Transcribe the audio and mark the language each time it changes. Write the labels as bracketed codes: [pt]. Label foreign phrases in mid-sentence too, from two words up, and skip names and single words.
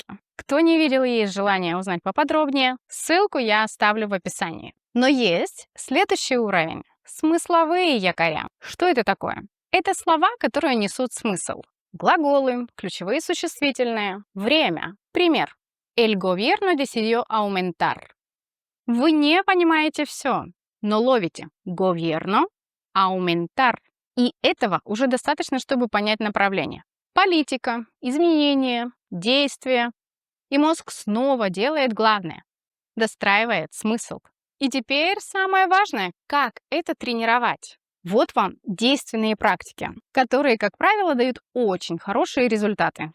[ru] Кто не видел и есть желание узнать поподробнее, ссылку я оставлю в описании. Но есть следующий уровень. Смысловые якоря. Что это такое? Это слова, которые несут смысл. Глаголы, ключевые существительные, время. Пример. [es] El gobierno decidió aumentar. [ru] Вы не понимаете все, но ловите [es] gobierno, aumentar. [ru] И этого уже достаточно, чтобы понять направление. Политика, изменения, действия. И мозг снова делает главное. Достраивает смысл. И теперь самое важное, как это тренировать. Вот вам действенные практики, которые, как правило, дают очень хорошие результаты.